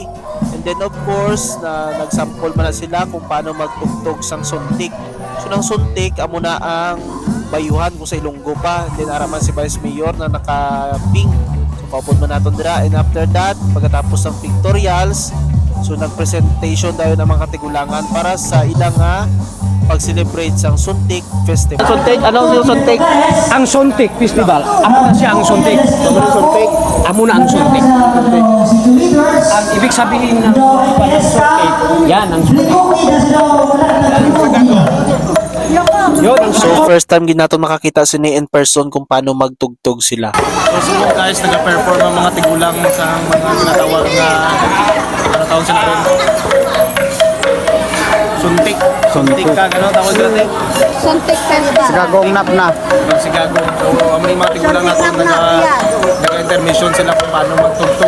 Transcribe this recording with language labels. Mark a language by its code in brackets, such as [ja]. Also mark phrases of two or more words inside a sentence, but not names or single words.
[en] And then of course, [hil] na nagsample man na sila kung paano magtugtog sang suntik. So nang suntik, amo na ang bayuhan kung sa Ilonggo pa. [en] And then [hil] araman si Vice Mayor na naka-pink. So kaupod man natin dira. [en] And after that, [tl] pagkatapos ng pictorials, so nag-presentation tayo ng mga katigulangan para sa ilang pag-celebrate sang Suntik Festival. Suntik, ano yung Suntik? Ang Suntik Festival. Amo na siya ang Suntik. Suntik. [hil] Amo na ang Suntik. [tl] Ang ibig sabihin ng Suntik, yan ang Suntik. Yun ang [hil] So [en] first time [hil] gid nato makakita sini [en] in person [hil] kung paano magtugtog sila. [en] So guys, [hil] nag-perform ang mga tigulang sa mga tinatawag na tawag sila rin. Suntik. Suntik ka, ano tawag sila? Suntik Festival. Sigagong nap. Sigagong. So, may mga tigulang natin nag-intermission sila kung paano magtugtog.